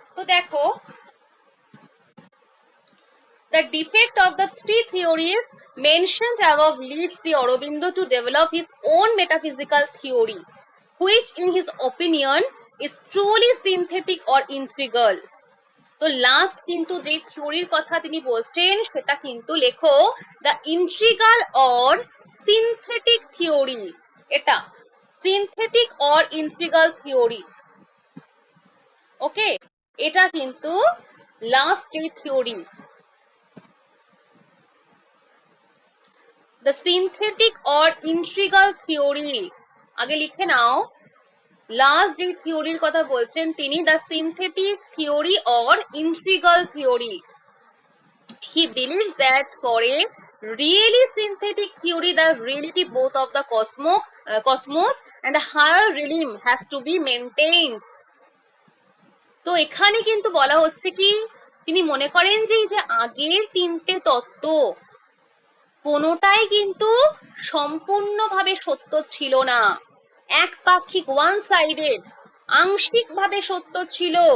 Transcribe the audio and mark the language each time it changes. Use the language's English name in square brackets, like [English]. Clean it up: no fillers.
[Bangla] তো দেখো, [English] the defect of the 3 theories mentioned above leads Sri Aurobindo to develop his own metaphysical theory, which in his opinion is truly synthetic or integral. [Bangla] তো last কিন্তু যে থিওরির কথা তিনি বলছেন সেটা কিন্তু লেখো the integral or synthetic theory. এটা সিনথেটিক অর ইন্ট্রিগাল থিওরি। ওকে, এটা কিন্তু লাস্ট যে theory, the synthetic or integral theory. আগে লিখে নাও, লাস্ট যে থিওরির কথা বলছেন তিনি the synthetic theory or integral theory. [English] He believes that for a really synthetic theory, the reality both of the cosmos and the higher realm has to be maintained. [Bangla] তো এখানে কিন্তু বলা হচ্ছে কি, তিনি মনে করেন যে এই যে আগের 3টে তত্ত্ব কোনোটাই কিন্তু সম্পূর্ণভাবে সত্য ছিল না, একপাক্ষিক, ওয়ান সাইডেড, আংশিকভাবে সত্য ছিল।